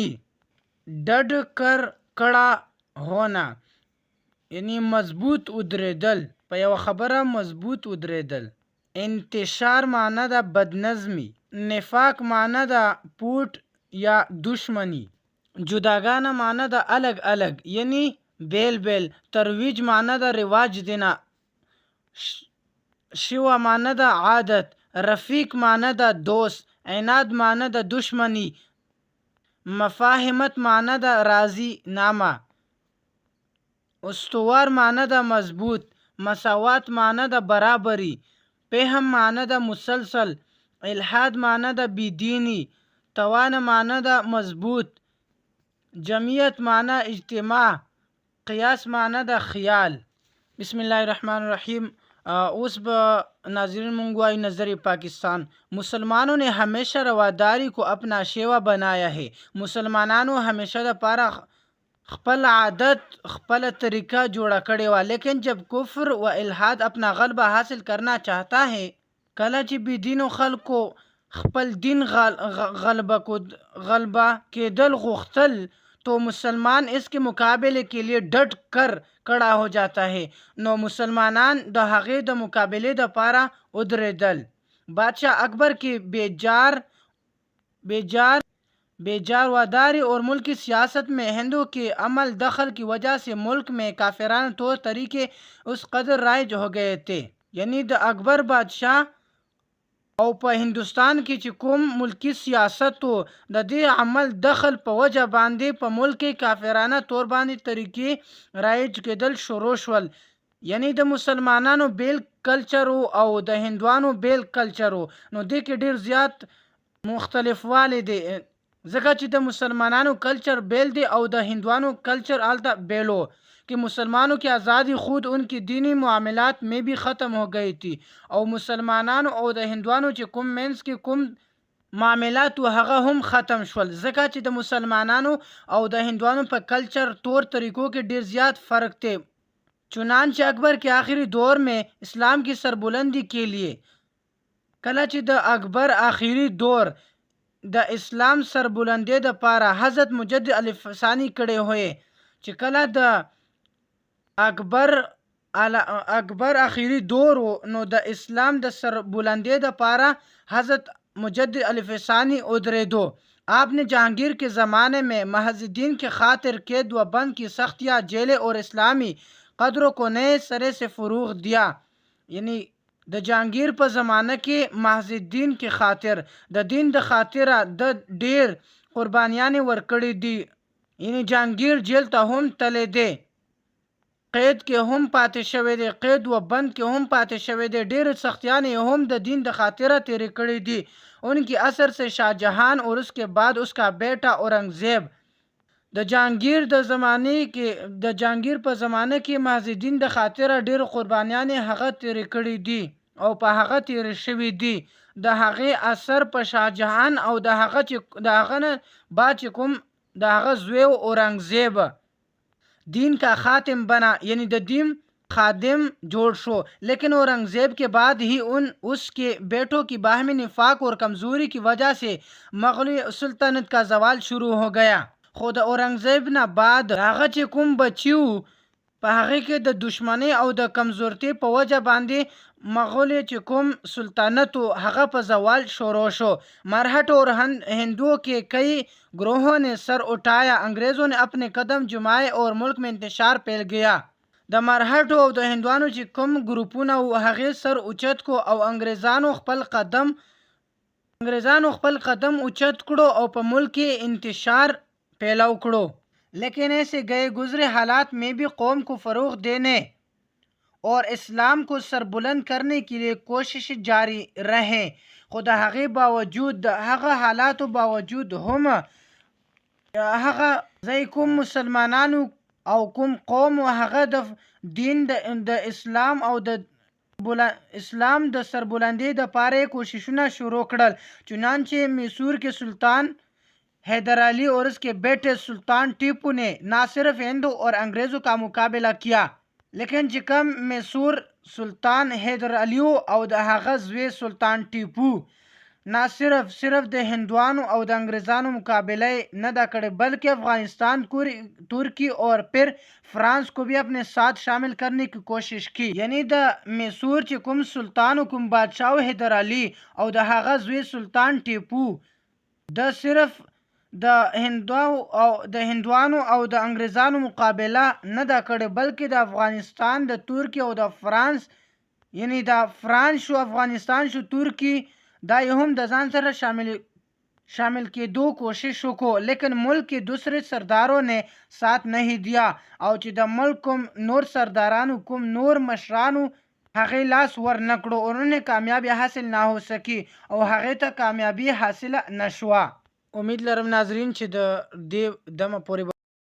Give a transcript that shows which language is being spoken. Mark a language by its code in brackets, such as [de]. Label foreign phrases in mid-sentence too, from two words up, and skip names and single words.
[ps] ډډ کړه ہونا یعنی مضبوط ودرېدل، په یو خبره مضبوط ودرېدل. انتشار معنی د بدنظمی. نفاق معنی د پوټ یا دشمنی. جداگانه معنی د [ur] الگ الگ [ps] یعنی بیل بیل. ترویج معنی د [ur] رواج دینا. [ps] شیوه معنی د عادت. رفیق معنی د دوست. عناد معنی د دشمنی. مفاهمت معنی د راضی نامه. استوار معنی د مضبوط. مساوات معنی د برابری. فهم معنی د مسلسل. الحاد معنی د بیدینی. توان معنی د مضبوط. جمعیت معنی اجتماع. قیاس معنی د خیال. [ar] بسم الله الرحمن الرحیم. [ps] اوس به ناظرین مونږ وایو نظریہ پاکستان. [ur] مسلمانوں نے ہمیشہ رواداری کو اپنا شیوا بنایا ہے. [ps] مسلمانانو همیشه د پاره خپل عادت خپل طریقہ جوڑا کړی وا، [ur] لیکن جب کفر و الحاد اپنا غلبہ حاصل کرنا چاہتا ہے، [ps] کله چې بی دینو خلکو خپل دین غلبہ کېدل غوښتل [ur] تو مسلمان اس کے مقابلے کے لیے ڈٹ کر کڑا ہو جاتا ہے. [ps] نو مسلمانان د هغې د مقابلې د پاره ودرېدل. [ur] بادشاہ اکبر کی بیجار واداری اور ملکی سیاست میں ہندو کے عمل دخل کی وجہ سے ملک میں کافرانہ طور طریقے اس قدر رائج ہو گئے تھے. [ps] یعنی د اکبر بادشاہ او په هندوستان کې چې کوم ملکی سیاست و د دې عمل دخل په وجه باندې په ملک کې کافرانه طور باندې طریقې رایج کېدل شروع شول. یعنی د مسلمانانو بیل کلچر او د هندوانو بیل کلچر. نو دې کې ډیر زیات مختلف والی دی، ځکه چې د مسلمانانو کلچر بیل دی او د هندوانو کلچر آلتا بیلو [ur] کہ مسلمانوں کی آزادی خود ان کی دینی معاملات میں بھی ختم ہو گئی تھی. [ps] او مسلمانانو او د هندوانو چې کوم مینس کې کوم معاملات و هغه هم ختم شول، ځکه چې د مسلمانانو او د هندوانو په کلچر طور طریقوں کې ډیر زیات فرق تھے. [ur] چنانچہ اکبر کے آخری دور میں اسلام کی سربلندی کے لیے، [ps] کله چې د اکبر آخری دور د اسلام سربلندی د پاره حضرت مجدد الف ثانی کړي ہوئے، چې کله د اکبر آخری دور نو د اسلام د سربلندی د پاره حضرت مجدد الف ثانی ادریدو. [ur] آپ نے جہانگیر کے زمانے میں محض دین کے خاطر قید و بند کی سختیاں جیلیں اور اسلامی قدروں کو نئے سرے سے فروغ دیا. [ps] یعنی د جہانگیر په زمانه کې محض دین کې خاطر د دین د خاطره د ډیر قربانیانې ورکړې دي. یعنی جهانگیر جیل ته هم تللی دی، قید کې هم پاتې شوی دی، قید و بند کې هم پاتې شوی دی، ډیر سختیانې هم د دین د خاطره تیرې کړې دي. [ur] ان کی اثر سے شاہ جہان اور اس کے بعد اس کا بیٹا [ps] اورنگزیب د جهانگیر په زمانه کې محض دین د خاطره ډیر قربانیانې هغه تیرې کړې دي او په هغه تیرې شوي دي. د هغې اثر په شاه جهان او د هغه نه بعد چې کوم د هغه زوی اورنگزیب [ur] دین کا خاتم بنا، [ps] یعنی د دین خادم جوڑ شو. [ur] لیکن اورنگزیب کے بعد ہی اس کے بیٹوں کی باہمی نفاق اور کمزوری کی وجہ سے مغلی سلطنت کا زوال شروع ہو گیا. [ps] خود اورنگزیب نہ بعد هغه چې کوم بچیو په هغې کې د دشمنۍ او د کمزورتۍ په وجه باندې مغولي چې کوم سلطنت و هغه په زوال شروع شو. [ur] مرہٹ اور ہندوؤں کے کئی گروہوں نے سر اٹھایا. انگریزوں نے اپنے قدم جمائے اور ملک میں انتشار پھیل گیا. [ps] د مرہټو او د هندوانو چې کوم ګروپونه و هغې سر اوچت کو او انګریزانو خپل قدم اوچت کړو او په ملک کې انتشار پیلو کړو. [ur] لیکن ایسے گئے گزرے حالات میں بھی قوم کو فروغ دینے اور اسلام کو سر بلند کرنے کے لیے کوشش جاری رہے. [ps] خود هغه باوجود د هغه حالاتو باوجود هم هغه ځای کوم مسلمانانو او کوم قوم و هغه د دین د اسلام او د اسلام د سربلندۍ دپاره کوششونه شروع کړل. [ur] چنانچہ میسور کے سلطان حیدر علی اور اس کے بیٹے سلطان ٹیپو نے نہ صرف ہندو اور انگریزوں کا مقابلہ کیا لیکن [ps] چې کوم میسور سلطان حیدر علی او د هغه زوی سلطان ٹیپو نہ صرف د ہندوانو او د انگریزانو مقابله نه دا کړی [ur] بلکہ افغانستان ترکی اور پھر فرانس کو بھی اپنے ساتھ شامل کرنے کی کوشش کی. [ps] یعنی د میسور چې کوم سلطان و کوم بادشاہ حیدر علی او د هغه زوی سلطان ټیپو د صرف د هندوانو او د انګریزانو مقابله نه دا کړې بلکې د افغانستان د ترکی او د فرانس یعنی د فرانس شو افغانستان شو ترکی دا یې هم د ځان سره شامل کېدو کوشش وکړو. [ur] لیکن ملک کے دوسرے سرداروں نے ساتھ نہیں دیا [ps] او چې د ملک کوم نور سردارانو کوم نور مشرانو هغې لاس ور نه کړو [ur] اور انہیں کامیابی حاصل نه ہو سکی [ps] او هغې ته کامیابی حاصله نه شوه. امید لرم ناظرین چې د دې دمه پورې